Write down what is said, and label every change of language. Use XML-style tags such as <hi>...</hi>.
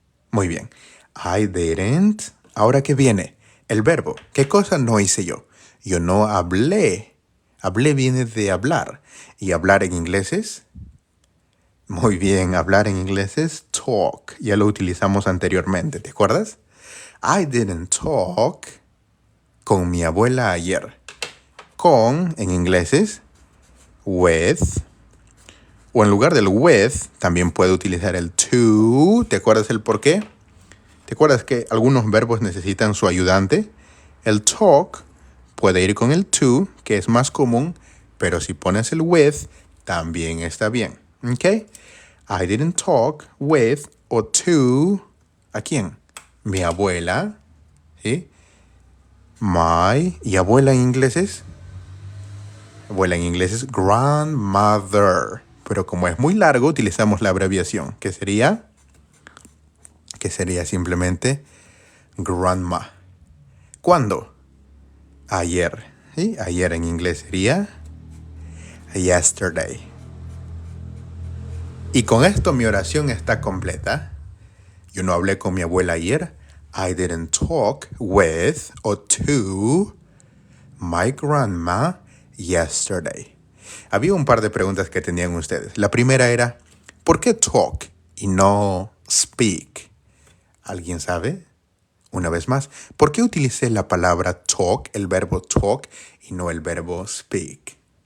<es>Muy bien.</es> <en>I didn't.</en> <es>Ahora, ¿qué viene? El verbo. ¿Qué cosa no hice yo? Yo no hablé. Hablé viene de hablar. ¿Y hablar en inglés es? Muy bien, hablar en inglés es talk. Ya lo utilizamos anteriormente, ¿te acuerdas?</es> <en>I didn't talk</en> <es>con mi abuela ayer. Con, en inglés es with. O en lugar del with, también puede utilizar el to. ¿Te acuerdas el por qué? ¿Te acuerdas que algunos verbos necesitan su ayudante? El talk puede ir con el to, que es más común, pero si pones el with, también está bien. ¿Ok?</es> <en>I didn't talk with o to,</en> <es>¿a quién? Mi abuela, ¿sí? My, ¿y abuela en inglés es? Abuela en inglés es grandmother, pero como es muy largo, utilizamos la abreviación, que sería simplemente grandma. ¿Cuándo? Ayer, ¿sí? Ayer en inglés sería yesterday. Y con esto mi oración está completa. Yo no hablé con mi abuela ayer.</es> <en>I didn't talk with or to my grandma yesterday.</en> <es>Había un par de preguntas que tenían ustedes. La primera era, ¿por qué talk y no speak? ¿Alguien sabe? Una vez más, ¿por qué utilicé la palabra talk, el verbo talk, y no el verbo speak?</es>